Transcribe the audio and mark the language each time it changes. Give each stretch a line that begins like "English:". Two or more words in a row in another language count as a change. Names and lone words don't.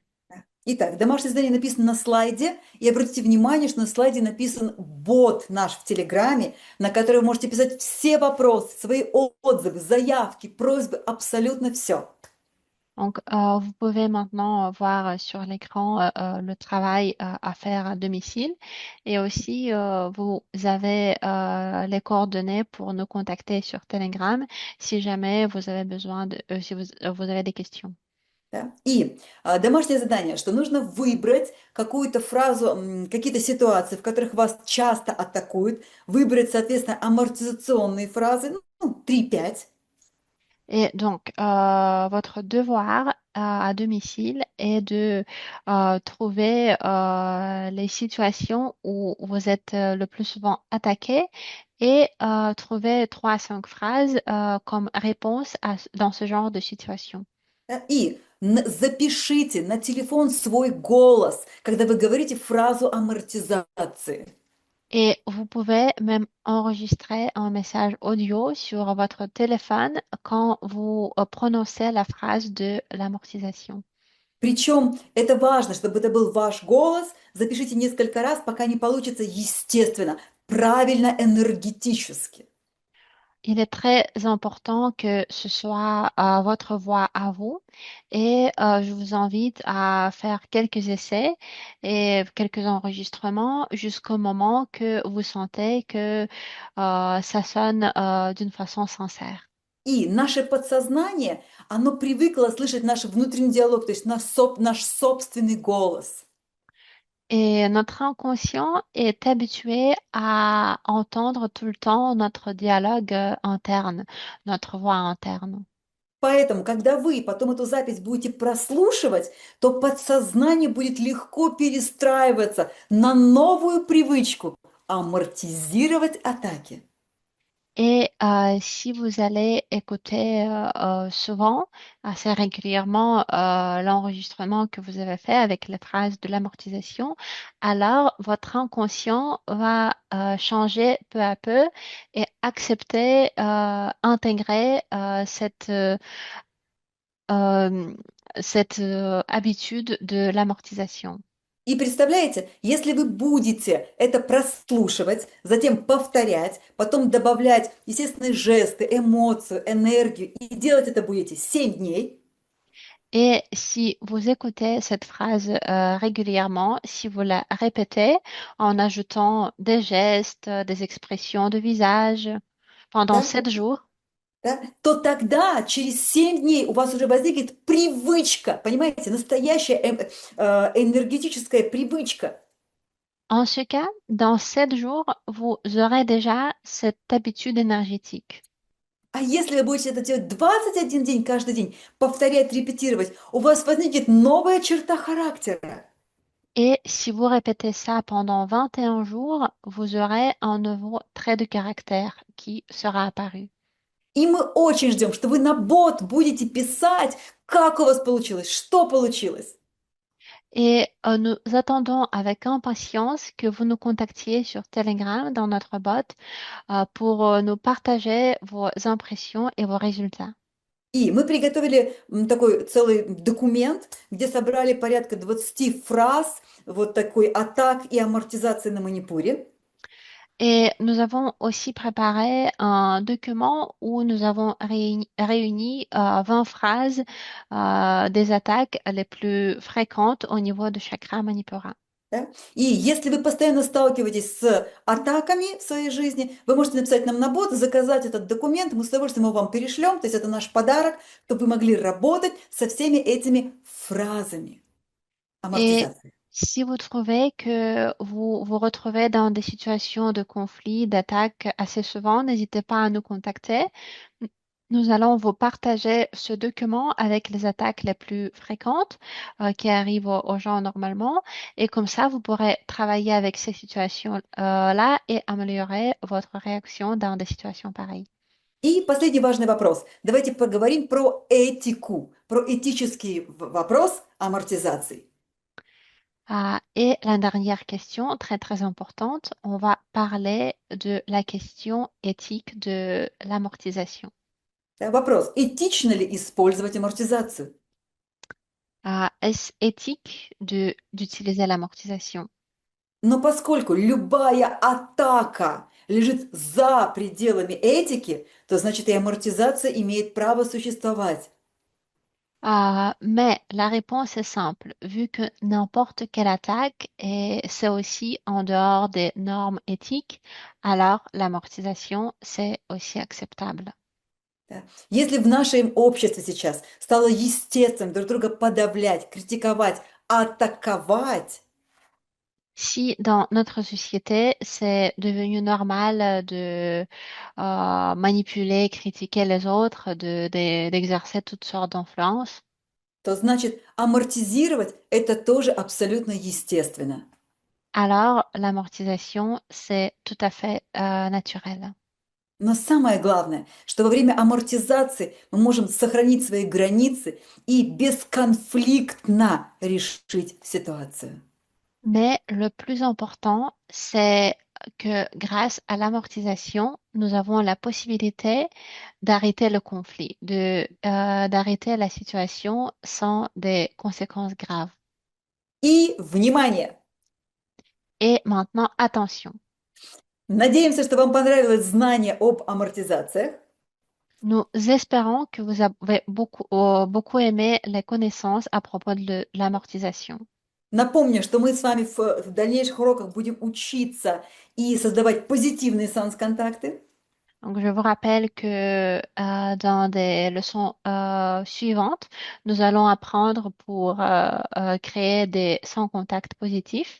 Russian: Итак, домашнее задание написано на слайде, и обратите внимание, что на слайде написан бот наш в Телеграме, на который вы можете писать все вопросы, свои отзывы, заявки, просьбы, абсолютно все.
French: Donc, vous pouvez maintenant voir sur l'écran le travail à faire à domicile et aussi vous avez les coordonnées pour nous contacter sur Telegram si jamais vous avez besoin si vous avez des questions.
Russian: Да? И домашнее задание, что нужно выбрать какую-то фразу, какие-то ситуации, в которых вас часто атакуют, выбрать, соответственно, амортизационные фразы, ну, 3-5.
French: Et donc, votre devoir à domicile est de trouver les situations où vous êtes le plus souvent attaqué et trouver 3 à 5 phrases comme réponse dans ce genre de situation.
Russian: Да? И запишите на телефон свой голос, когда вы говорите фразу амортизации.
French: Et vous pouvez même enregistrer un message audio sur votre téléphone quand vous prononcez la phrase de l'amortisation.
Russian: Причем это важно, чтобы это был ваш голос. Запишите несколько раз, пока не получится естественно, правильно, энергетически.
French: Il est très important que ce soit votre voix à vous et je vous invite à faire quelques essais et quelques enregistrements jusqu'au moment que vous sentez que ça sonne d'une façon sincère.
Russian: И наше подсознание, оно привыкло слышать наш внутренний диалог, то есть наш собственный голос.
French: Et notre inconscient est habitué à entendre tout le temps notre dialogue interne, notre voix interne.
Russian: Поэтому, когда вы потом эту запись будете прослушивать, то подсознание будет легко перестраиваться на новую привычку — амортизировать атаки.
French: Et si vous allez écouter souvent, assez régulièrement, l'enregistrement que vous avez fait avec les phrases de l'amortisation, alors votre inconscient va changer peu à peu et accepter, intégrer euh, cette habitude de l'amortisation.
Russian: И представляете, если вы будете это прослушивать, затем повторять, потом добавлять естественные жесты, эмоцию, энергию, и делать это будете 7 дней,
French: Et si vous écoutez cette phrase régulièrement, si vous la répétez en ajoutant des gestes, des expressions de visage pendant
Russian: да,
French: 7 jours,
Russian: да, то тогда через 7 дней у вас уже возникнет привычка, понимаете, настоящая энергетическая привычка.
French: en ce cas, dans 7 jours, vous aurez déjà cette habitude énergétique.
Russian: А если вы будете это делать 21 день каждый день, повторять, репетировать, у вас возникнет новая черта характера.
French: Et si vous répétez ça pendant 21 jours, vous aurez un nouveau trait de caractère qui sera apparu.
Russian: И мы очень ждем, что вы на бот будете писать, как у вас получилось, что получилось.
French: Et nous attendons avec impatience que vous nous contactiez sur Telegram dans notre bot pour nous partager vos impressions et vos résultats.
Russian: И мы приготовили такой целый документ, где собрали порядка 20 фраз, вот такой атак и амортизации на манипуре.
French: Et nous avons aussi préparé un document où nous avons réuni 20 phrases des attaques les plus fréquentes au niveau de chakra Manipura.
Russian: Да? И если вы постоянно сталкиваетесь с атаками в своей жизни, вы можете написать нам на бот, заказать этот документ, мы с удовольствием его вам перешлем, то есть это наш подарок, чтобы вы могли работать со всеми этими фразами
French: Et
Russian: амортизации.
French: si vous trouvez que vous vous retrouvez dans des situations de conflit, d'attaque assez souvent, n'hésitez pas à nous contacter. Nous allons vous partager ce document avec les attaques les plus fréquentes qui arrivent aux gens normalement. Et comme ça, vous pourrez travailler avec ces situations-là et améliorer votre réaction dans des situations pareilles.
Russian: И последний важный вопрос. Давайте поговорим про этику, про этический вопрос амортизации.
French: Et la dernière question, très très importante, on va parler de la question éthique de l'amortisation.
Russian: Да, вопрос, этично ли использовать амортизацию?
French: Est-ce éthique d'utiliser l'amortisation?
Russian: Но поскольку любая атака лежит за пределами этики, то значит и амортизация имеет право существовать.
French: Mais la réponse est simple, vu que n'importe quelle attaque c'est aussi en dehors des normes éthiques, alors l'amortisation, c'est aussi acceptable.
Russian: Да. Если в нашем обществе сейчас стало естественным друг друга подавлять, критиковать, атаковать,
French: Si dans notre société, c'est devenu normal de manipuler, critiquer les autres, d'exercer toutes sortes d'influences,
Russian: то значит амортизировать — это тоже абсолютно естественно.
French: alors l'amortisation, c'est tout à fait naturel.
Russian: Но самое главное, что во время амортизации мы можем сохранить свои границы и бесконфликтно решить ситуацию.
French: Mais le plus important, c'est que grâce à l'amortisation, nous avons la possibilité d'arrêter le conflit, d'arrêter la situation sans des conséquences graves.
Russian: И, внимание,
French: Et maintenant, attention.
Russian: Надеемся, что вам понравилось знание об амортизациях.
French: Nous espérons que vous avez beaucoup aimé les connaissances à propos de l'amortisation.
Russian: Напомню, что мы с вами в дальнейших уроках будем учиться и создавать позитивные санс-контакты.
French: Donc, je vous rappelle que dans des leçons suivantes, nous allons apprendre pour créer des sans contact positifs.